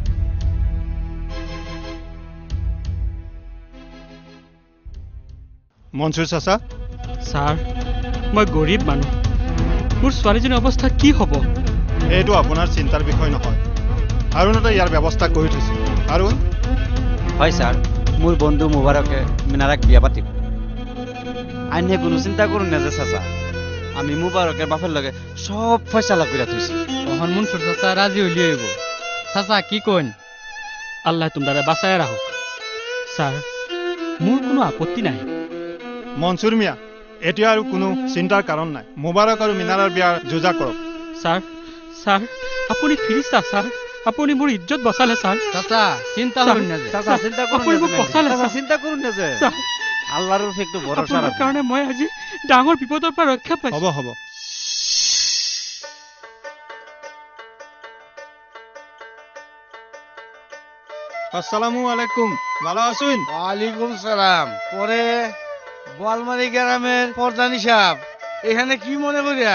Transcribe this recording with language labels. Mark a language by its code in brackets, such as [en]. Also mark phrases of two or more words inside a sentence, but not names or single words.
[as] মনসুৰ চাচা, স্যার, মই গরিব মানুহ। মোৰ ছোৱালীজনীৰ অৱস্থা কি হ'ব? এইটো আপোনাৰ চিন্তাৰ বিষয় নহয়। আৰুণতে ইয়াৰ ব্যৱস্থা কৰি থৈছে। আৰুণ, হয় স্যার, মোৰ বন্ধু মুবারকে মিনারাক বিয়া পাতিব। [bn] আইনে কোনো চিন্তা করুন না যে চাচা, আমি মুবারকের বাপের লগে সব ফয়সালা করে থইছি। তখন মনসুর চাচা রাজি হইলি হইব। চাচা কি কইন? আল্লাহ তোমরা বাঁচায় রাখক। স্যার, [as] মোৰ কোনো আপত্তি নাই। মনসুৰ মিয়া, এতিয়া আৰু কোনো চিন্তাৰ কাৰণ নাই। মুবাৰক আৰু মিনাৰৰ বিয়াৰ যোজা কৰক। স্যার, স্যার, আপুনি ফিরিস্তা স্যার। আপুনি মোৰ ইজ্জত বচালে স্যার। [bn] চাচা চিন্তা [as] স্যার, [bn] করুন না যে। চাচা চিন্তা করুন [as] আপুনি [bn] না [as] মোক [bn] যে। [as] বচালে [bn] চাচা [as] স্যার। [bn] চিন্তা করুন না যে। [as] স্যার, [bn] আল্লাহর উপরে একটু ভরসা [as] আপোনাৰ [bn] রাখুন। [as] কাৰণে মই আজি ডাঙৰ বিপদৰ পৰা ৰক্ষা পাইছো। হ'ব হ'ব। [ar] السلام عليكم. [bn] ভালো আছেন? [ar] وعليكم سلام. [bn] পরে বোয়ালমারি গ্রামের প্রধান সাহেব এখানে কি মনে করিয়া?